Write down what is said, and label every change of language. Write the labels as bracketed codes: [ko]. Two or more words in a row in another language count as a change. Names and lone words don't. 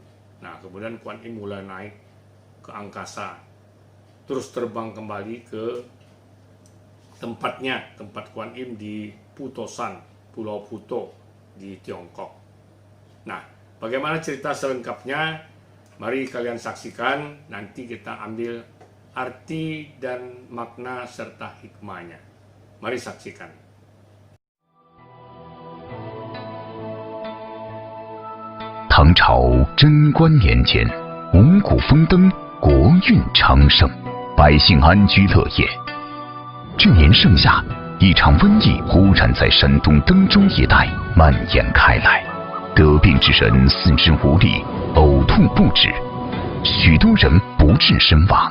[id] Nah, kemudian Kuan Im mulai naik ke angkasa, terus terbang kembali ke tempatnya, tempat Kuan Im di Putosan, Pulau Puto di Tiongkok. Nah, bagaimana cerita selengkapnya? Mari kalian saksikan, nanti kita ambil arti dan makna serta hikmahnya. Mari saksikan. [zh] 唐朝贞观年间，五谷丰登，国运昌盛，百姓安居乐业。这年盛夏，一场瘟疫忽然在山东登州一带蔓延开来，得病之人四肢无力，呕吐不止，许多人不治身亡。